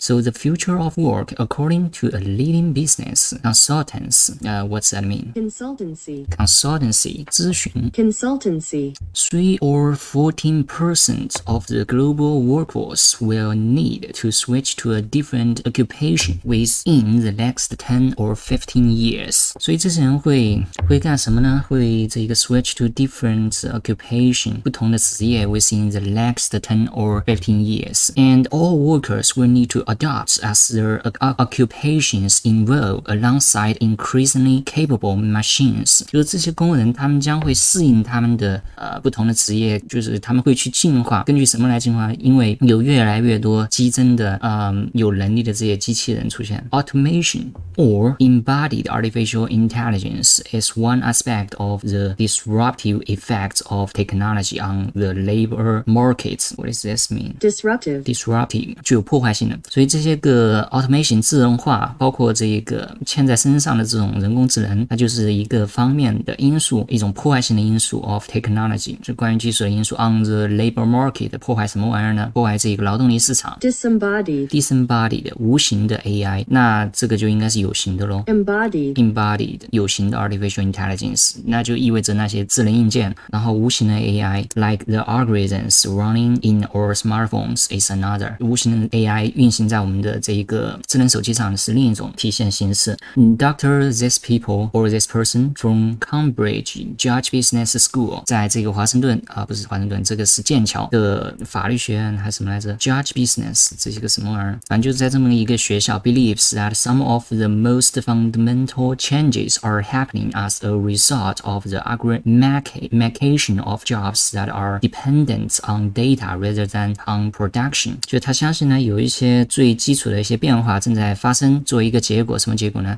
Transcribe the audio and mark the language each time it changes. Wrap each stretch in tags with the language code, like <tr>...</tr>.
<en>So the future of work, according to a leading business consultants, what's that mean? Consultancy.</en> <zh>咨询</zh> <en>Consultancy. 3 or 14% of the global workforce will need to switch to a different occupation within the next 10 or 15 years.</en> <zh>所以这些人会干什么呢？会这个</zh> <en>switch to different occupation</en> <zh>不同的职业</zh> <en>within the next 10 or 15 years. And all workers will need to adapt as their occupations evolve alongside increasingly capable machines.</en> <zh>就是这些工人他们将会适应他们的不同的职业，就是他们会去进化。根据什么来进化？因为有越来越多激增的有能力的这些机器人出现。</zh> <en>Automation or embodied artificial intelligence is one aspect of the disruptive effects of technology on the labor market. What does this mean?</en> <zh>Disruptive 具有破坏性的。所以这些个 automation 智能化，包括这个嵌在身上的这种人工智能，它就是一个方面的因素，一种破坏性的因素</zh> <en>of technology，</en> <zh>就关于技术的因素</zh> <en>on the labor market，</en> <zh>破坏什么玩意儿呢？破坏这个劳动力市场。Disembodied 无形的 AI， 那这个就应该是有形的咯。</zh> <en>Embodied</en> <zh>有形的</zh> <en>artificial intelligence，</en> <zh>那就意味着那些智能硬件，然后无形的</zh> <en>AI like the algorithms running in our smartphones is another。</en> <zh>无形的 AI 运行在我们的这一个智能手机上是另一种体现形式。Dr.</zh> <en>This people or this person from Cambridge Judge Business School，</en> <zh>在这个华盛顿不是华盛顿，这个是剑桥的法律学院还是什么来着 ？Judge Business 这是个什么玩意儿？反正就是在这么一个学校</zh> <en>believes that some of the most fundamental changes are happening as a result of the augmentation of jobs that are dependent on data rather than on production。</en> <zh>就他相信呢，有一些最基础的一些变化正在发生，作为一个结果，什么结果呢？</zh>